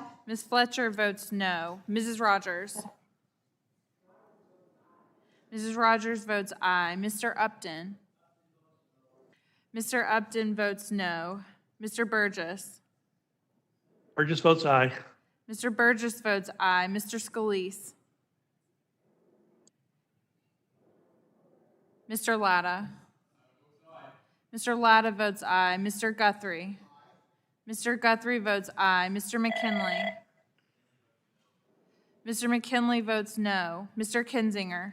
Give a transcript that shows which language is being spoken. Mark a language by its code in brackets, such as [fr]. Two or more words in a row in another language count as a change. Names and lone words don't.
[en] Ms. Fletcher votes no. Mrs. Rodgers? Mrs. Rodgers votes aye. Mr. Upton? Mr. Upton votes no. Mr. Burgess? Burgess votes aye. Mr. Burgess votes aye. Mr. Scalise? Mr. Latta? Mr. Latta votes aye. Mr. Guthrie? Mr. Guthrie votes aye. Mr. McKinley? Mr. McKinley votes no. Mr. Kinzinger?